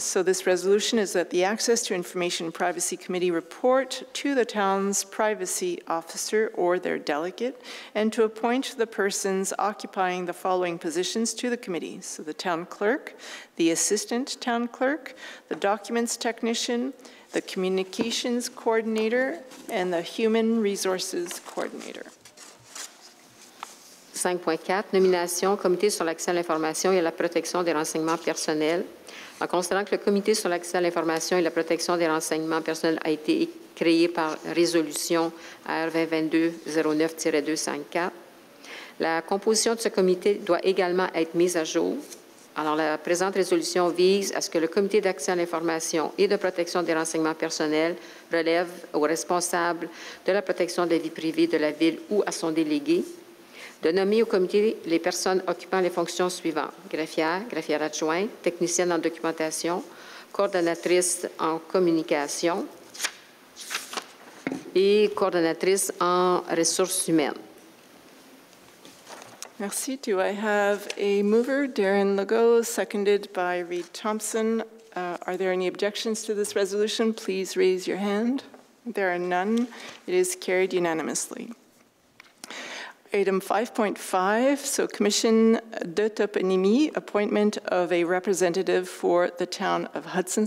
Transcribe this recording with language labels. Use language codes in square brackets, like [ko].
[en] So this resolution is that the Access to Information Privacy Committee report to the town's privacy officer or their delegate, and to appoint the persons occupying the following positions to the committee. So the town clerk, the assistant town clerk, the documents technician, the communications coordinator, and the human resources coordinator. [fr] 5.4, nomination au comité sur l'accès à l'information et à la protection des renseignements personnels. En considérant que le comité sur l'accès à l'information et la protection des renseignements personnels a été créé par résolution R 2022-09-254, la composition de ce comité doit également être mise à jour. Alors, la présente résolution vise à ce que le comité d'accès à l'information et de protection des renseignements personnels relève au responsable de la protection des vies privées de la ville ou à son délégué, de nommer au comité les personnes occupant les fonctions suivantes: greffière, greffière adjointe, technicienne en documentation, coordonnatrice en communication et coordonnatrice en ressources humaines. Merci. [en] Do I have a mover? Darren Legault, seconded by Reed Thompson. Are there any objections to this resolution? Please raise your hand. There are none. It is carried unanimously. Item 5.5, so Commission de Toponymie, appointment of a representative for the town of Hudson.